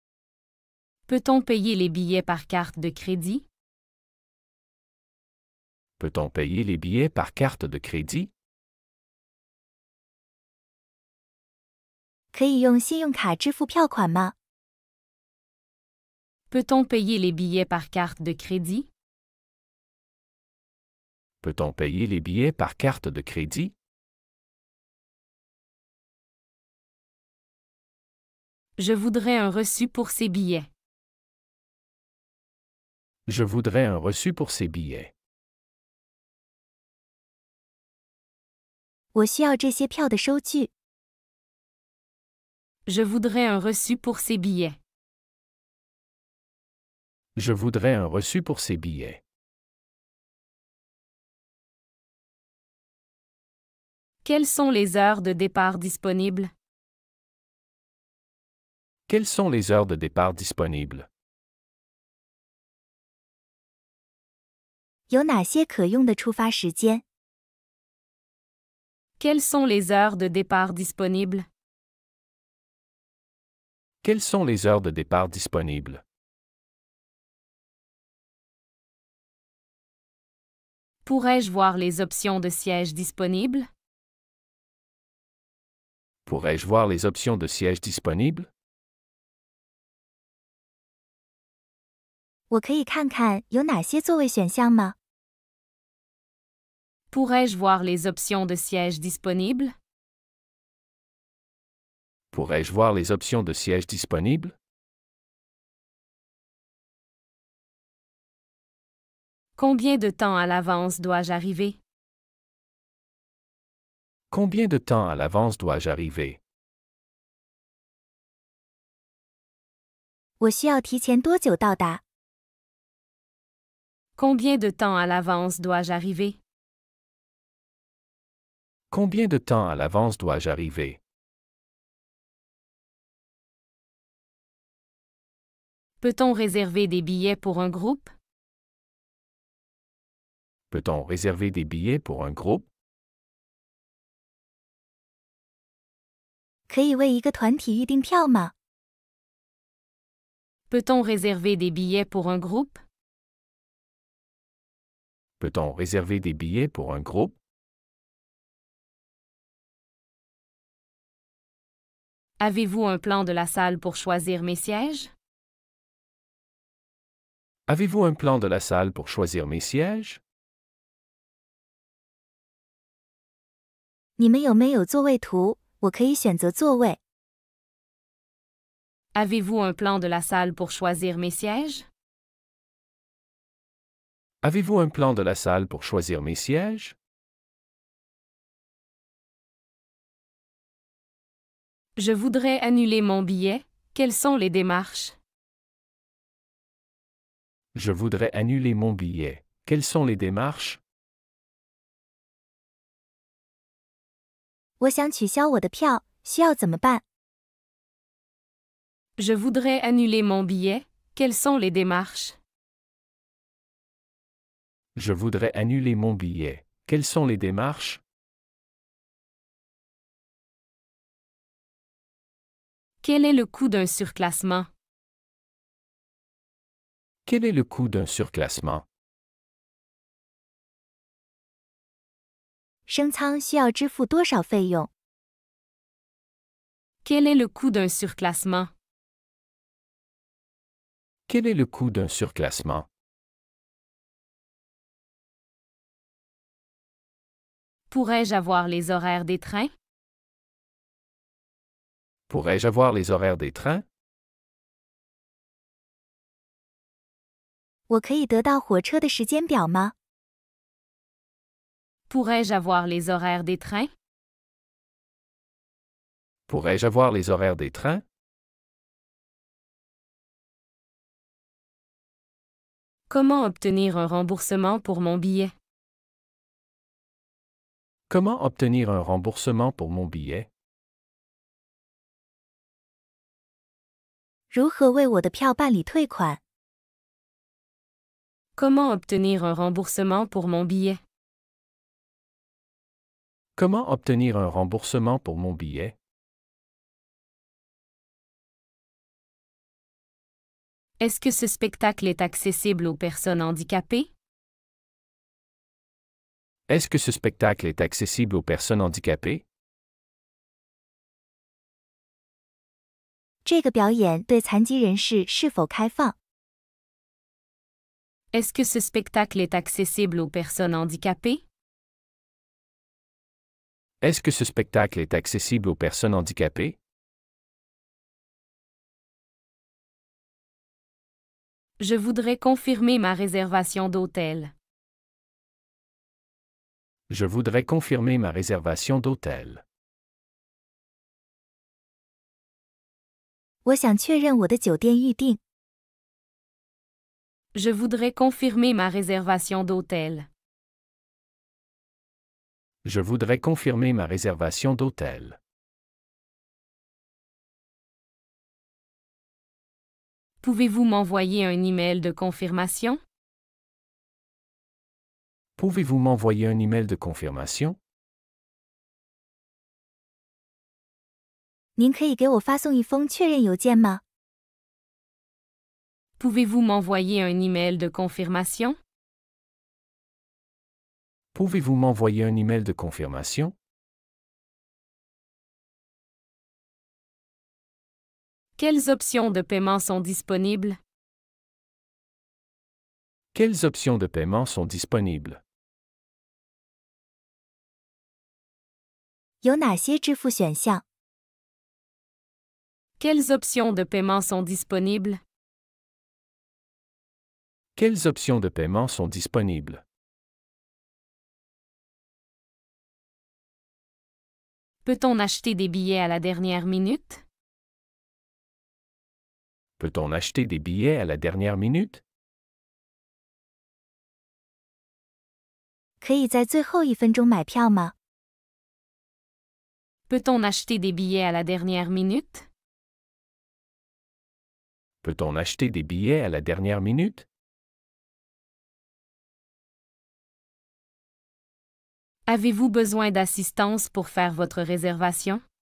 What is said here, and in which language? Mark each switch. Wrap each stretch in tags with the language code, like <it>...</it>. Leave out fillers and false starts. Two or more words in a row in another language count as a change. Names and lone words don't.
<fr>Peut-on payer les billets par carte de crédit? Peut-on payer les billets par carte de crédit?</fr> <zh>可以用信用卡支付票款吗？</zh> <fr>Peut-on payer les billets par carte de crédit? Peut-on payer les billets par carte de crédit? Je voudrais un reçu pour ces billets. Je voudrais un reçu pour ces billets.</fr> <zh>我需要这些票的收据。</zh> <fr>Je voudrais un reçu pour ces billets. Je voudrais un reçu pour ces billets. Quelles sont les heures de départ disponibles? Quelles sont les heures de départ disponibles?</fr> <zh>有哪些可用的出发时间？</zh> <fr>Quelles sont les heures de départ disponibles? Quelles sont les heures de départ disponibles? Pourrais-je voir les options de siège disponibles? Pourrais-je voir les options de siège disponibles?</fr> <zh>我可以看看有哪些座位选项吗？</zh> <fr>Pourrais-je voir les options de siège disponibles? Pourrais-je voir les options de siège disponibles? Combien de temps à l'avance dois-je arriver? Combien de temps à l'avance dois-je arriver?</fr> <zh>我需要提前多久到达？</zh> <fr>Combien de temps à l'avance dois-je arriver? Combien de temps à l'avance dois-je arriver? Peut-on réserver des billets pour un groupe? Peut-on réserver des billets pour un groupe?</fr> <zh>可以为一个团体预订票吗？</zh> <fr>Peut-on réserver des billets pour un groupe? Peut-on réserver des billets pour un groupe? Avez-vous un plan de la salle pour choisir mes sièges? Avez-vous un plan de la salle pour choisir mes sièges?</fr> <zh>你们有没有座位图？我可以选择座位。</zh> <fr>Avez-vous un plan de la salle pour choisir mes sièges? Avez-vous un plan de la salle pour choisir mes sièges? Je voudrais annuler mon billet. Quelles sont les démarches? Je voudrais annuler mon billet. Quelles sont les démarches?</fr> <zh>我想取消我的票，需要怎么办？</zh> <fr>Je voudrais annuler mon billet. Quelles sont les démarches? Je voudrais annuler mon billet. Quelles sont les démarches? Quel est le coût d'un surclassement? Quel est le coût d'un surclassement?</fr> <zh>升舱需要支付多少费用？</zh> <fr>Quel est le coût d'un surclassement? Quel est le coût d'un surclassement? Pourrais-je avoir les horaires des trains? Pourrais-je avoir les horaires des trains?</fr> <zh>我可以得到火车的时间表吗？</zh> <fr>Pourrais-je avoir les horaires des trains? Pourrais-je avoir les horaires des trains? Comment obtenir un remboursement pour mon billet? Comment obtenir un remboursement pour mon billet?</fr> <zh>如何为我的票办理退款？</zh> <fr>Comment obtenir un remboursement pour mon billet? Comment obtenir un remboursement pour mon billet? Est-ce que ce spectacle est accessible aux personnes handicapées? Est-ce que ce spectacle est accessible aux personnes handicapées?</fr> <zh>这个表演对残疾人士是否开放？</zh> <fr>Est-ce que ce spectacle est accessible aux personnes handicapées? Est-ce que ce spectacle est accessible aux personnes handicapées? Je voudrais confirmer ma réservation d'hôtel. Je voudrais confirmer ma réservation d'hôtel.</fr> <zh>我想确认我的酒店预订。</zh> <fr>Je voudrais confirmer ma réservation d'hôtel. Je voudrais confirmer ma réservation d'hôtel. Pouvez-vous m'envoyer un email de confirmation? Pouvez-vous m'envoyer un email de confirmation?</fr> <zh>您可以给我发送一封确认邮件吗？</zh> <fr>Pouvez-vous m'envoyer un email de confirmation? Pouvez-vous m'envoyer un email de confirmation? Quelles options de paiement sont disponibles? Quelles options de paiement sont disponibles?</fr> <zh>有哪些支付选项？</zh> <fr>Quelles options de paiement sont disponibles? Quelles options de paiement sont disponibles? Peut-on acheter des billets à la dernière minute? Peut-on acheter des billets à la dernière minute?</fr> <zh>可以在最后一分钟买票吗？</zh> <fr>Peut-on acheter des billets à la dernière minute? Peut-on acheter des billets à la dernière minute? Avez-vous besoin d'assistance pour faire votre réservation?</fr>